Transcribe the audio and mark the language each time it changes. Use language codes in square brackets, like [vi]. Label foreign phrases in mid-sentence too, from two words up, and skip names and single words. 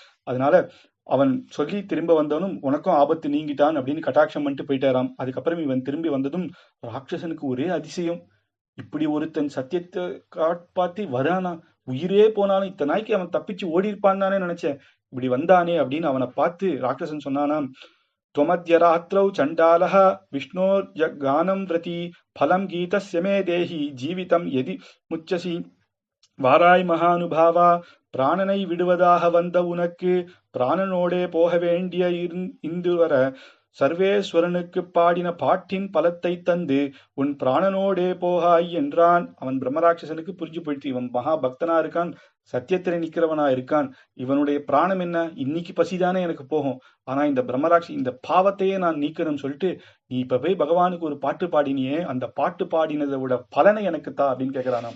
[ta] அதனால அவன் சொல்லி திரும்ப வந்தவனும் உனக்கும் ஆபத்து நீங்கிட்டான் அப்படின்னு கட்டாட்சம் பண்ணிட்டு போயிட்டாராம். அதுக்கப்புறம் இவன் திரும்பி வந்ததும் ராட்சசனுக்கு ஒரே அதிசயம். இப்படி ஒருத்தன் சத்தியத்தை காப்பாத்தி வரானா, உயிரே போனாலும் இத்தனை நாய்க்கு அவன் தப்பிச்சு ஓடி இருப்பான் தானே நினைச்சேன். இப்படி வந்தானே அப்படின்னு அவனை பார்த்து ராட்சசன் சொன்னானாம், [sa] त्वमद्यरात्रौ चण्डालः विष्णोर्यगानं व्रती फलं गीतस्य मे देहि जीवितं यदि मुच्यसि [ta] வாராய் மகானுபாவா, பிராணனை விடுவதாக வந்த உனக்கு பிராணனோடே போக வேண்டிய இந்து வர சர்வேஸ்வரனுக்கு பாடின பாட்டின் பலத்தை தந்து உன் பிராணனோடே போகாய் என்றான். அவன் பிரம்மராட்சசனுக்கு புரிஞ்சு போயிடுச்சு, இவன் மகா பக்தனா இருக்கான், சத்தியத்தில நிக்கிறவனா இருக்கான், இவனுடைய பிராணம் என்ன, இன்னைக்கு பசிதானே எனக்கு போகும், ஆனா இந்த இந்த பாவத்தையே நான் நீக்கணும்னு சொல்லிட்டு நீ இப்ப போய் பகவானுக்கு ஒரு பாட்டு பாடினியே, அந்த பாட்டு பாடினதை விட பலனை எனக்கு தா அப்படின்னு கேட்கிறானாம்.